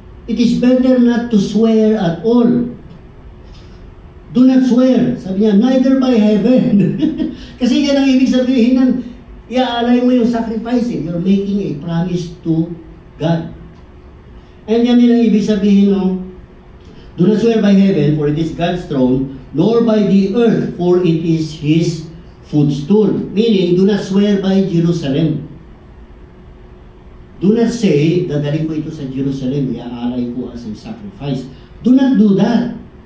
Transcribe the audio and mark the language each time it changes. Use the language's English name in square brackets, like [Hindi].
[English] It is better not to swear at all. Do not swear. [Filipino] Sabi niya, [English] neither by heaven. [Filipino] Kasi yan ang ibig sabihin ng iaalay mo yung sacrifice. [English] You're making a promise to God. And [Filipino] yan din ang ibig sabihin ng [English] do not swear by heaven, for it is God's throne, nor by the earth, for it is His footstool. Meaning, do not swear by Jerusalem. Do not say, [Filipino] dadalhin ko ito sa Jerusalem, iaalay ko [English] as a sacrifice. Do not do that.